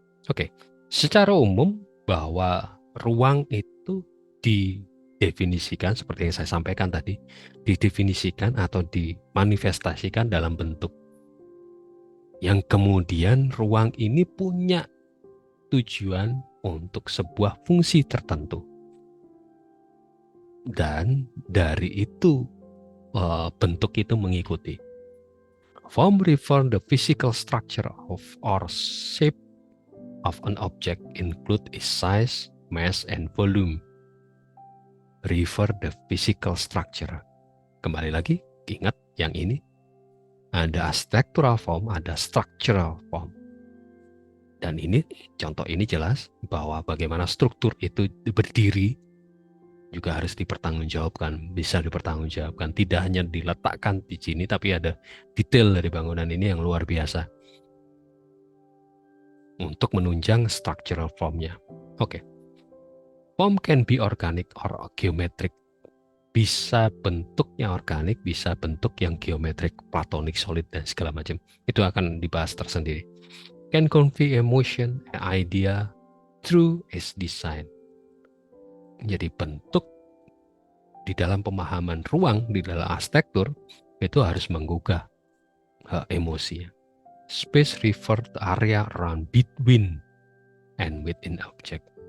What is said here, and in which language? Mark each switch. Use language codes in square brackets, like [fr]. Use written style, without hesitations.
[id] Oke, secara umum bahwa ruang itu didefinisikan seperti yang saya sampaikan tadi, didefinisikan atau dimanifestasikan dalam bentuk. Yang kemudian ruang ini punya tujuan untuk sebuah fungsi tertentu. Dan dari itu bentuk itu mengikuti. [en] Form refer the physical structure of or shape of an object, include its size, mass, and volume. Refer the physical structure. [id] Kembali lagi, Ingat yang ini, ada architectural form, ada structural form. Dan ini, contoh ini jelas bahwa bagaimana struktur itu berdiri juga harus dipertanggungjawabkan, bisa dipertanggungjawabkan. Tidak hanya diletakkan di sini, tapi ada detail dari bangunan ini yang luar biasa untuk menunjang structural formnya. Oke. [en] Form can be organic or geometric. [id] Bisa bentuknya organik, bisa bentuk yang geometrik, platonik, solid, dan segala macam. Itu akan dibahas tersendiri. [en] Can convey emotion, idea through its design. [id] Jadi bentuk di dalam pemahaman ruang, di dalam arsitektur, itu harus menggugah emosi. [en] Space refer to area around between and within object.